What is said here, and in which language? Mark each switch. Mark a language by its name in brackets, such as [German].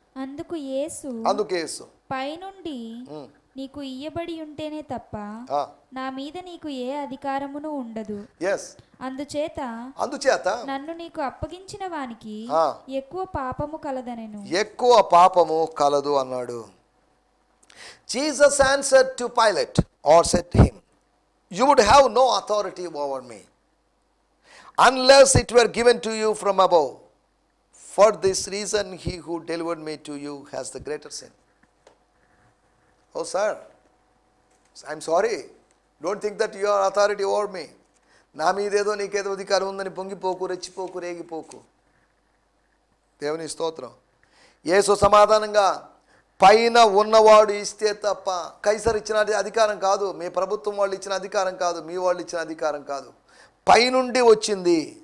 [Telugu] అందుకు యేసు పైనుండి నీకు ఇయ్యబడి ఉంటేనే తప్ప నా మీద నీకు ఏ అధికారమును ఉండదు. అందుచేత నన్ను నీకు అప్పగించిన వానికి ఎక్కువ పాపము కలదనెను. ఎక్కువ పాపము కలదు అన్నాడు. [English] Jesus answered to Pilate or said to him, you would have no authority over me unless it were given to you from above. For this reason he who delivered me to you has the greater sin. Oh sir, I'm sorry. Don't think that you are authority over me. [Telugu] నా మీదేదో నీకేదో అధికారం ఉందని పొంగిపోకు, రెచ్చిపోకు, రేగిపోకు. దేవుని స్తోత్రం. యేసు సమాధానంగా, పైన ఉన్నవాడు ఇస్తే తప్ప, కైసర్ ఇచ్చిన అధికారం కాదు, మీ ప్రభుత్వం వాళ్ళు ఇచ్చిన అధికారం కాదు, మీ వాళ్ళు ఇచ్చిన అధికారం కాదు, పైనుండి వచ్చింది.